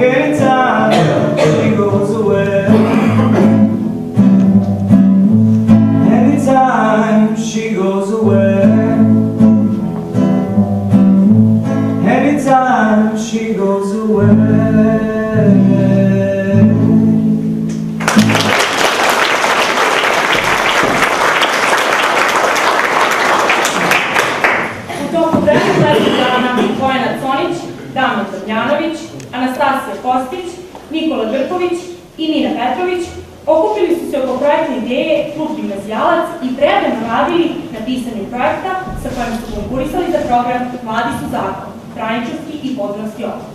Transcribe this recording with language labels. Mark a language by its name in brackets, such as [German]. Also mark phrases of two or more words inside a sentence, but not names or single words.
[English] Anytime she goes away. Anytime she goes away. Anytime she goes away. [Serbian] Damir Damjanović, Anastasija Kostić, Nikola Grković i Nina Petrović okupili su se oko projektne ideje Klub Gimnazijalac i predano radili na pisanju projekta sa kojim su konkurisali za program Mladi su zakon, Braničevski i Podravski okrug.